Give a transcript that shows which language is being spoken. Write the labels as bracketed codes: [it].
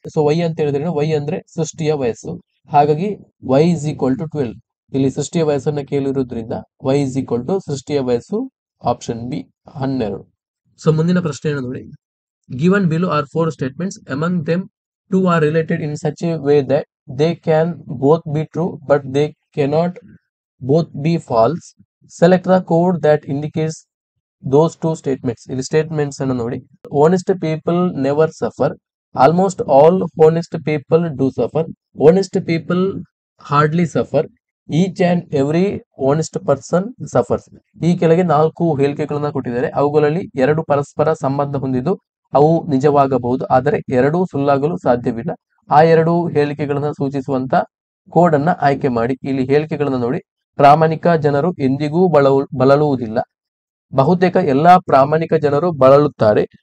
[kn] So y ಅಂತ ಹೇಳಿದ್ರೆ y ಅಂದ್ರೆ ಸೃಷ್ಟಿಯ ವಯಸ್ಸು. [en] ಹಾಗಾಗಿ y is equal to 12. [kn] ಇಲ್ಲಿ ಸೃಷ್ಟಿಯ ವಯಸ್ಸನ್ನ ಕೇಳಿರೋದ್ರಿಂದ [en] y is equal to [kn] ಸೃಷ್ಟಿಯ ವಯಸ್ಸು ಆಪ್ಷನ್ ಬಿ 12. ಸೊ ಮುಂದಿನ ಪ್ರಶ್ನೆಯನ್ನು ನೋಡಿ. [en] Given below are 4 statements. Among them 2 are related in such a way that they can both be true but they cannot both be false. Select the code that indicates those 2 statements. [kn] ಇಲ್ಲಿ statements ಅನ್ನು ನೋಡಿ. [en] Honest people never suffer. Almost all honest people do suffer. Honest people hardly suffer. Each and every honest person suffers. [kn] ಈ ಕೆಳಗೆ 4 ಹೇಳಿಕೆಗಳನ್ನ ಕೊಟ್ಟಿದ್ದಾರೆ. ಅವುಗಳಲ್ಲಿ 2 ಪರಸ್ಪರ ಸಂಬಂಧ ಹೊಂದಿದ್ದು ಅವು ನಿಜವಾಗಬಹುದು, ಆದರೆ 2 ಸುಳ್ಳಾಗಲು ಸಾಧ್ಯವಿಲ್ಲ. ಆ 2 ಹೇಳಿಕೆಗಳನ್ನ ಸೂಚಿಸುವಂತ ಕೋಡ್ ಅನ್ನ ಆಯ್ಕೆ ಮಾಡಿ. ಇಲ್ಲಿ ಹೇಳಿಕೆಗಳನ್ನ ನೋಡಿ. ಪ್ರಾಮಾಣಿಕ ಜನರು ಎಂದಿಗೂ ಬಳಲುವುದಿಲ್ಲ. ಬಹುತೇಕ ಎಲ್ಲಾ ಪ್ರಾಮಾಣಿಕ ಜನರು ಬಳಲುತ್ತಾರೆ.